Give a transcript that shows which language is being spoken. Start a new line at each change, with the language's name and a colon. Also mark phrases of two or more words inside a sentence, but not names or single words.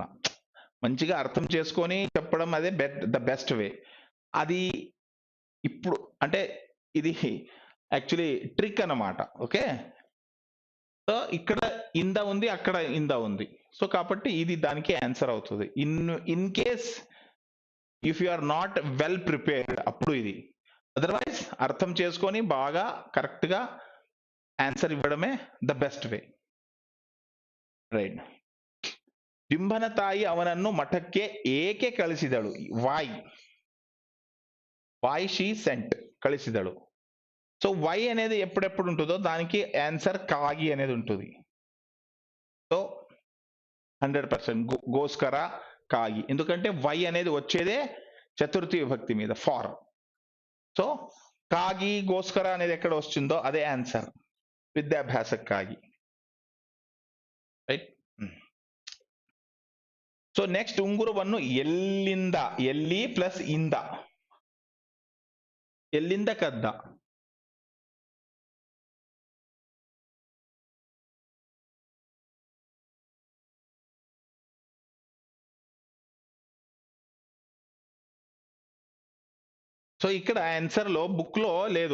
Telugu: మంచిగా అర్థం చేసుకొని చెప్పడం అదే
English: the best way.
Telugu: అది ఇప్పుడు అంటే ఇది యాక్చువల్లీ ట్రిక్ అన్నమాట.
English: okay. so
Telugu: ఇక్కడ ఇంద ఉంది, అక్కడ ఇంద ఉంది. సో కాబట్టి ఇది దానికి ఆన్సర్ అవుతుంది.
English: in case if you are not well prepared
Telugu: అప్పుడు ఇది. అదర్వైజ్ అర్థం చేసుకొని బాగా కరెక్ట్ గా ఆన్సర్ ఇవ్వడమే
English: the best way, right?
Kannada: డింబನ ತಾಯಿ ಅವನನ್ನು ಮಠಕ್ಕೆ ಏಕೆ ಕಳಿಸಿದಳು?
English: why she sent,
Kannada: కಳಿಸಿದಳು.
Telugu: సో వై అనేది ఎప్పుడెప్పుడు ఉంటుందో దానికి ఆన్సర్ కాగి అనేది ఉంటుంది. సో 100% గోస్కర కాగి. ఎందుకంటే వై అనేది వచ్చేదే చతుర్థి విభక్తి మీద, ఫార్. సో కాగి గోస్కర అనేది ఎక్కడ వస్తుందో అదే ఆన్సర్, విద్యాభ్యాసక్ಕಾಗಿ, రైట్?
English: so next
Kannada: ఉంగుರವನ್ನು ಎಲ್ಲಿಂದ, ಎಲ್ಲಿ ಪ್ಲಸ್ ಇಂದ, ಎಲ್ಲಿಂದ ಕದ್ದ?
Telugu: సో ఇక్కడ ఆన్సర్ లో బుక్ లో లేదు.